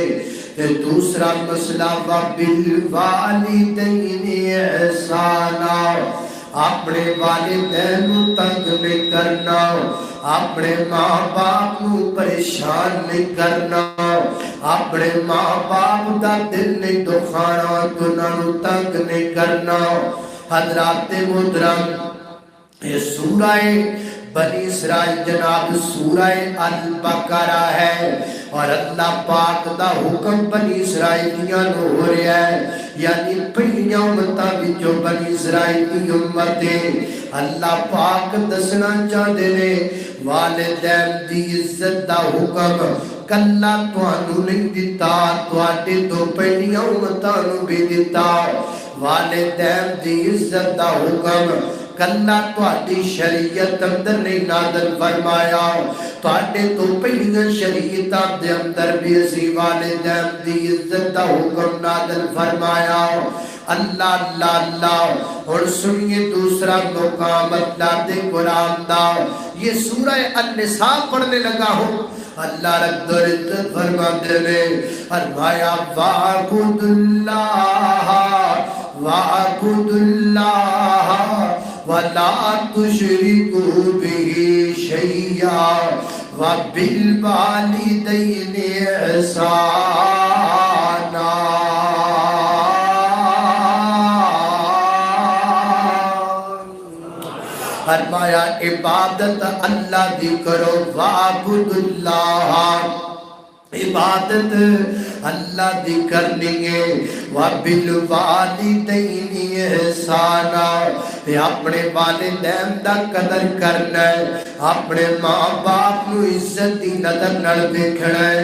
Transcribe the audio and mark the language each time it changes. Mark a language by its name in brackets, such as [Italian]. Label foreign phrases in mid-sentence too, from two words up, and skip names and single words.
[Punjabi] دوسرا مسئلہ [Arabic] وَبِالْوَالِدَيْنِ إِحْسَانًا، [Punjabi] اپنے والدین تنگ نہیں کرنا، اپنے ماں باپ نو پریشان نہیں کرنا، اپنے ماں باپ دا دل نہیں دکھانا، انہاں نو تنگ نہیں کرنا. حضرات محترم، یہ سورہ بنی اسرائیل جناب سورہ البقرہ ہے اور اللہ پاک دا حکم بنی اسرائیلیاں نو ہو رہا ہے، یعنی پہلیاں امتاں وچوں بنی اسرائیل دی امت ہے. اللہ پاک دسنا چاہتے نے والدین دی عزت دا حکم کلا تانوں نہیں دتا، تواڈے تو پہلیاں امتاں نو بھی دتا. والدین دی عزت دا حکم کلا تہاڈی شریعت اندر نہیں نازل فرمایا، تہاڈے تو پہلیاں شریعتاں دے اندر بھی اسی والدین دی عزت دا حکم نازل فرمایا۔ [Urdu] اللہ اللہ اللہ۔ اور سنیے دوسرا مقام [Punjabi] اللہ دے قرآن دا، [Urdu] یہ سورہ النساء پڑھنے لگا ہوں، اللہ رب العزت فرماتے ہیں، فرمایا [Arabic] وَاعْبُدُ اللَّهَ وَاعْبُدُ اللَّهَ وَلَا تُشْرِكُوا بِهِ شَيْئًا وَبِالْوَالِدَيْنِ إِحْسَانًا۔ [Punjabi] فرمایا عبادت اللہ دی کرو، [Arabic] وَاعْبُدُ اللَّهَ، [Punjabi] عبادت اللہ دی کرنی ہے، [Arabic] وَبِالْوَالِدَيْنِ إِحْسَانًا، [Punjabi] اپنے والدین دا قدر کرنا ہے، اپنے ماں باپ نو عزت دی نظر نال دیکھنا ہے۔